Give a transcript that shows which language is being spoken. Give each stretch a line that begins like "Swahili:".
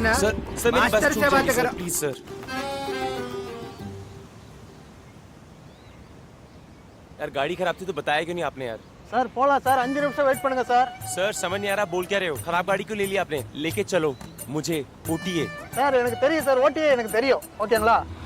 Hindi: Sir मेरी बात सुनिए प्लीज सर। यार गाड़ी खराब थी तो बताया क्यों नहीं आपने यार?
Tamil: सर போலாம் சார் 5 நிமிஷம் வெயிட் பண்ணுங்க சார்।
Hindi: सर समझ नहीं आ रहा बोल क्या रहे हो? खराब गाड़ी क्यों ले लिया आपने? लेके चलो मुझे ओटीए।
Tamil: சார் எனக்கு தெரியும் சார், ஓட்டிए எனக்கு தெரியும், ஓகேங்களா?